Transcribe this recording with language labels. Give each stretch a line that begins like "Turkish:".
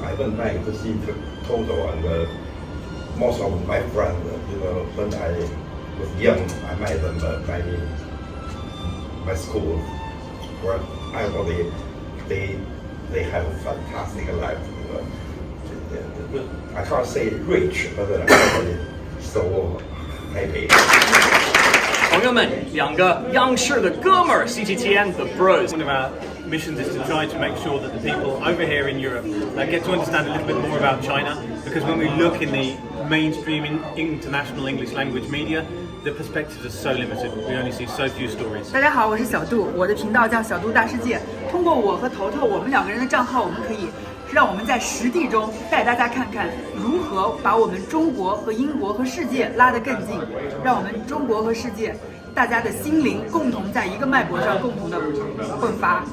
English: I went back to see Toto and most of my friends, you know, when I was young, I met them by my school, where I know they have a fantastic life. You know. I can't say rich, but I'm so happy.
Chinese: 朋友们，两个央视的哥们儿 CGTN The Bros.
English: One of our missions is to try to make sure that the people over here in Europe get to understand a little bit more about China, because when we look in the mainstream international English language media, the perspectives are so limited. We only see so few stories.
Chinese: 大家好，我是小杜，我的频道叫小杜大世界。通过我和头头我们2个人的账号，我们可以让我们在实地中带大家看看如何把我们中国和英国和世界拉得更近，让我们中国和世界大家的心灵共同在一个脉搏上共同的迸发。